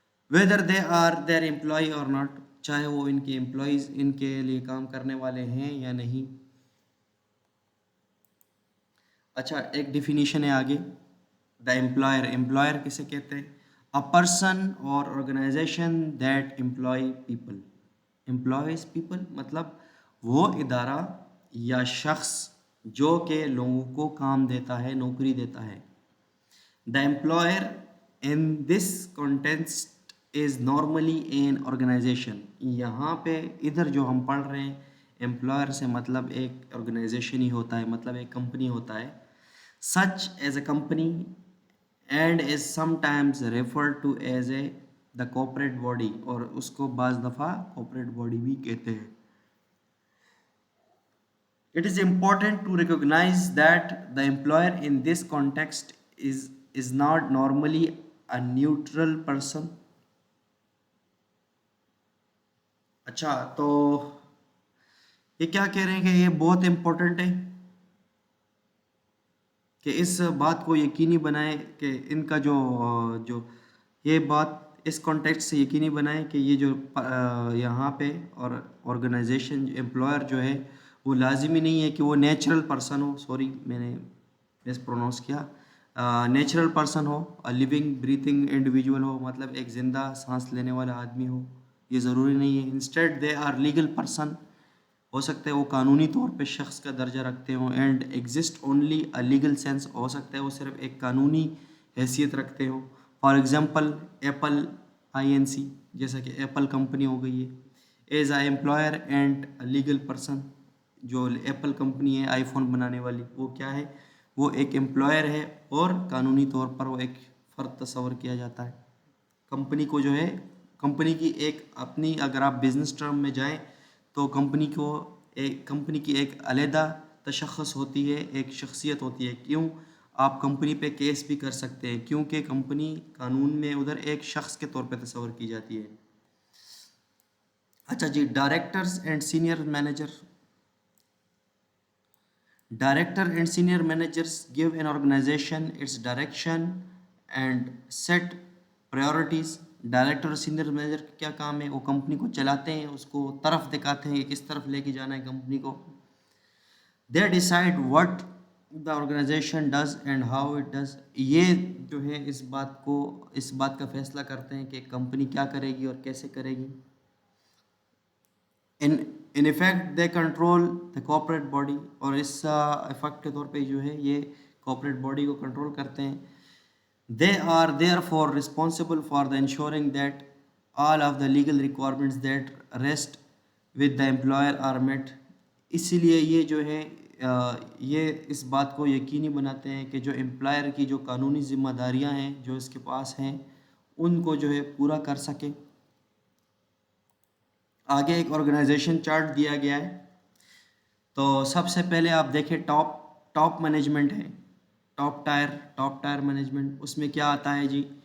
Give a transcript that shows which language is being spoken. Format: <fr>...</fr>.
<en>whether they are their employee or not.</en> <ur>چاہے وہ ان کے امپلائیز ان کے لیے کام کرنے والے ہیں یا نہیں. اچھا، ایک ڈیفینیشن ہے آگے. دا امپلائر کسے کہتے ہیں؟</ur> <en>A person or organisation that employ people.</en> <ur>Employees people مطلب وہ ادارہ یا شخص جو کہ لوگوں کو کام دیتا ہے، نوکری دیتا ہے.</ur> <en>The employer in this context is normally an organisation.</en> <ur>یہاں پہ ادھر جو ہم پڑھ رہے ہیں امپلائر سے مطلب ایک آرگنائزیشن ہی ہوتا ہے، مطلب ایک کمپنی ہوتا ہے.</ur> <en>such as a company and is sometimes referred to as the corporate body.</en> <ur>اور اس کو بعض دفعہ corporate body بھی کہتے ہیں.</ur> <en>It is important to recognize that the employer in this context is not normally a neutral person.</en> <ur>اچھا، تو یہ کیا کہہ رہے ہیں کہ یہ بہت امپورٹنٹ ہے کہ اس بات کو یقینی بنائے کہ ان کا جو یہ بات اس کانٹیکسٹ سے یقینی بنائے کہ یہ جو یہاں پہ اور آرگنائزیشن امپلائر جو ہے وہ لازمی نہیں ہے کہ وہ نیچرل پرسن ہو. سوری میں نے مس پروناؤنس کیا. Natural person ہو، living breathing individual ہو، مطلب ایک زندہ سانس لینے والا آدمی ہو، یہ ضروری نہیں ہے.</ur> <en>Instead they are legal person.</en> <ur>ہو سکتا ہے وہ قانونی طور پہ شخص کا درجہ رکھتے ہوں.</ur> <en>And exist only a legal sense.</en> <ur>ہو سکتا ہے وہ صرف ایک قانونی حیثیت رکھتے ہوں. فار ایگزامپل ایپل INC، جیسا کہ ایپل کمپنی ہو گئی ہے.</ur> <en>As a employer and a legal person.</en> <ur>جو ایپل کمپنی ہے آئی فون بنانے والی، وہ کیا ہے؟ وہ ایک امپلائر ہے اور قانونی طور پر وہ ایک فرد تصور کیا جاتا ہے. کمپنی کو جو ہے کمپنی کی ایک اپنی، اگر آپ بزنس ٹرم میں جائیں تو کمپنی کی ایک علیحدہ تشخص ہوتی ہے، ایک شخصیت ہوتی ہے. کیوں؟ آپ کمپنی پہ کیس بھی کر سکتے ہیں کیونکہ کمپنی قانون میں ادھر ایک شخص کے طور پہ تصور کی جاتی ہے.</ur> <en>اچھا جی، directors and senior manager. Director and senior managers give an organisation its direction and set priorities.</en> <ur>Director اور سینئر مینیجر کا کیا کام ہے؟ وہ کمپنی کو چلاتے ہیں، اس کو طرف دکھاتے ہیں کہ کس طرف لے کے جانا ہے کمپنی کو.</ur> <en>They decide what the organisation does and how it does.</en> <ur>یہ جو ہے اس بات کا فیصلہ کرتے ہیں کہ کمپنی کیا کرے گی اور کیسے کرے گی.</ur> <en>In effect they control the corporate body.</en> <ur>اور اس افیکٹ کے طور پہ جو ہے یہ کارپوریٹ باڈی کو کنٹرول کرتے ہیں.</ur> <en>They are therefore responsible for the ensuring that all of the legal requirements that rest with the employer are met.</en> <ur>اسی لیے یہ جو ہے یہ اس بات کو یقینی بناتے ہیں کہ جو امپلائر کی جو قانونی ذمہ داریاں ہیں جو اس کے پاس ہیں ان کو جو ہے پورا کر سکے. آگے ایک آرگنائزیشن چارٹ دیا گیا ہے. تو سب سے پہلے آپ دیکھیں ٹاپ مینجمنٹ ہے، ٹاپ ٹائر مینجمنٹ. اس میں کیا آتا ہے جی؟</ur>